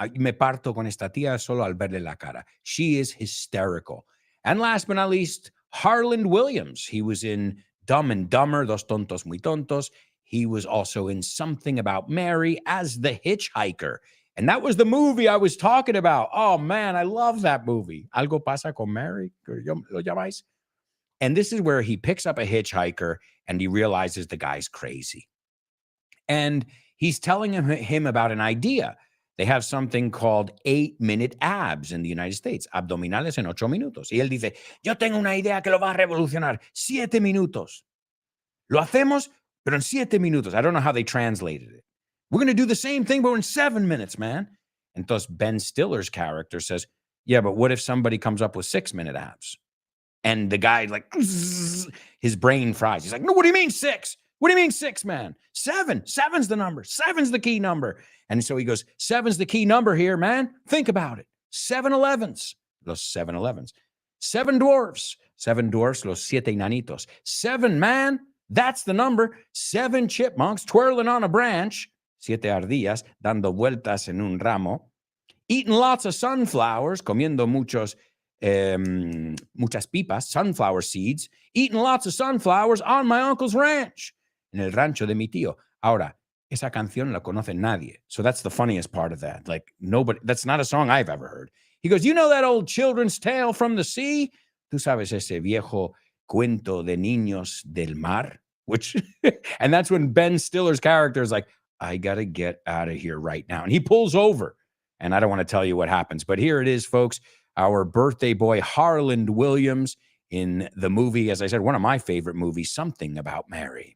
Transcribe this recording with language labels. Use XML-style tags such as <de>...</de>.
<es>Me parto con esta tía solo al verle la cara.</es> <en>She is hysterical. And last but not least, Harland Williams. He was in Dumb and Dumber, Dos Tontos Muy Tontos. He was also in Something About Mary as the hitchhiker. And that was the movie I was talking about. Oh, man, I love that movie.</en> <es>Algo pasa con Mary. ¿Lo llamáis?</es> <en>And this is where he picks up a hitchhiker and he realizes the guy's crazy. And he's telling him about an idea They have something called 8-minute abs in the United States.</en> <es>Abdominales en 8 minutos. Y él dice, yo tengo una idea que lo va a revolucionar. 7 minutos. Lo hacemos, pero en 7 minutos.</es> <en>I don't know how they translated it. We're going to do the same thing, but in 7 minutes, man. And thus Ben Stiller's character says, yeah, but what if somebody comes up with 6-minute abs? And the guy, like, his brain fries. He's like, no, what do you mean 6? What do you mean 6, man? 7. 7's the number. 7's the key number. And so he goes, 7's the key number here, man. Think about it. 7-11s. Los 7-11s. 7 dwarfs. 7 dwarfs,</en> <es>los 7 enanitos.</es> <en>7, man. That's the number. 7 chipmunks twirling on a branch.</en> <es>7 ardillas dando vueltas en un ramo.</es> <en>Eating lots of sunflowers,</en> <es>comiendo muchas pipas,</es> <en>sunflower seeds. Eating lots of sunflowers on my uncle's ranch.</en> <es>En el rancho de mi tío. Ahora, esa canción la conoce nadie.</es> <en>So that's the funniest part of that. Like, nobody, that's not a song I've ever heard. He goes, you know that old children's tale from the sea?</en> <es>Tú sabes ese viejo cuento de niños del mar?</es> <en>Which, and that's when Ben Stiller's character is like, I got to get out of here right now. And he pulls over. And I don't want to tell you what happens, but here it is, folks. Our birthday boy, Harland Williams, in the movie, as I said, one of my favorite movies, Something About Mary.</en>